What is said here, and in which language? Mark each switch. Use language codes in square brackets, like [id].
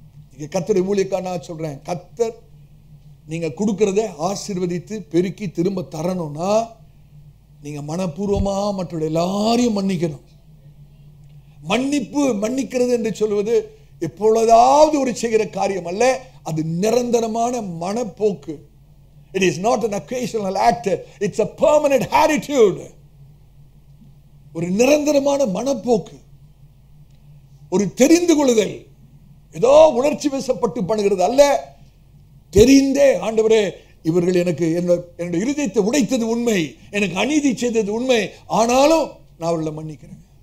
[ta] நீங்க கர்த்தருடைய ஊழியக்காரனா நான் சொல்றேன், கர்த்தர் நீங்க கொடுக்கிறத ஆசீர்வதித்து பெருக்கி திரும்ப தரணும்னா, நீங்க மனப்பூர்வமா மற்றவர்கள் எல்லாரையும் மன்னிக்கணும். மன்னிக்கிறது என்று சொல்வது எப்பொழுதாவது ஒரு செய்கிற காரியம் அல்ல, அது நிரந்தரமான மனப்போக்கு. [en] It is not an occasional act, it's a permanent attitude. [ta] ஒரு நிரந்தரமான மனப்போக்கு, ஒரு தெரிந்து கொள்ளுதல். ஏதோ உணர்ச்சி வசப்பட்டு பண்ணுகிறது அல்ல, தெரிந்தே, ஆண்டவரே, இவர்கள் எனக்கு என்னுடைய இருதயத்தை உடைத்தது உண்மை, எனக்கு அநீதி செய்தது உண்மை, ஆனாலும் நான் அவர்களை மன்னிக்கிறேன்.